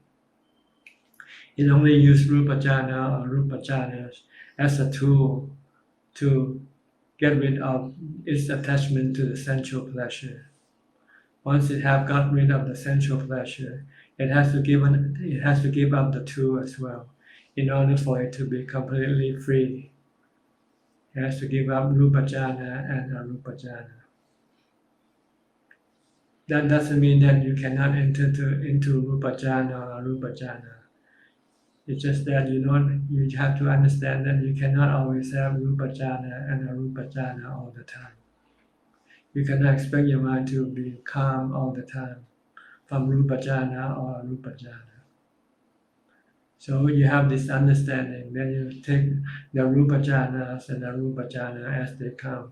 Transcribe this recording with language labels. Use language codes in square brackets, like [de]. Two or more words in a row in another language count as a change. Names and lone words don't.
[en] It only uses [pi] rupa jhana [en] or [pi] rupa jhana [en] as a tool to get rid of its attachment to the sensual pleasure. Once it have got rid of the sensual pleasure, it has to give up the tool as well, in order for it to be completely free. It has to give up [pi] rupa jhana [en] and [pi] arupa jhana. [en] That doesn't mean that you cannot enter into [pi] rupa jhana [en] or [pi] arupa jhana. [en] It's just that you have to understand that you cannot always have [pi] rupa jhana [en] and [pi] arupa jhana [en] all the time. You cannot expect your mind to be calm all the time from [pi] rupa jhana [en] or [pi] arupa jhana. [en] So you have this understanding, then you take the [pi] rupa jhanas [en] and [pi] arupa jhana [en] as they come.